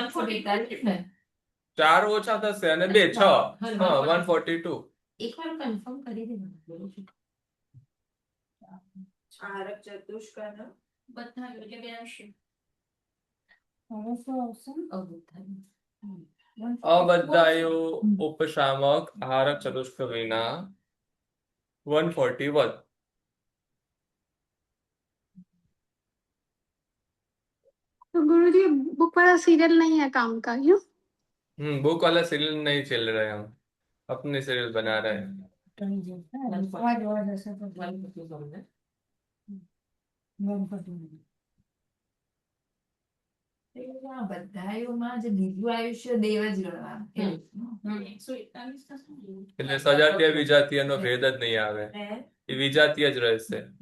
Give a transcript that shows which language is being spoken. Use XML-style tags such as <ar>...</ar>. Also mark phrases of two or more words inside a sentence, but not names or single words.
<gu>145 4 ઓછા થશે અને 2 6. હા 142. એકવાર કન્ફર્મ કરી દેવાનું. આહારક ચતુષ્કનો બધા યોગ્ય બે આવશે. હવે શું આવશે? અબધાયો ઉપશામક આહારક ચતુષ્ક વિના 141.</gu> <hi>गुरुजी बुक वाला सीरियल नहीं है काम का, क्यों? बुक वाला सीरियल नहीं चल रहा है, हम अपने सीरियल बना रहे हैं.</hi> <gu>બધામાં જે બીજું આયુષ્ય દેવ જ ગણવાનું. એટલે સજાતીય વિજાતીયનો ભેદ જ નહીં આવે, એ વિજાતીય જ રહેશે.</gu>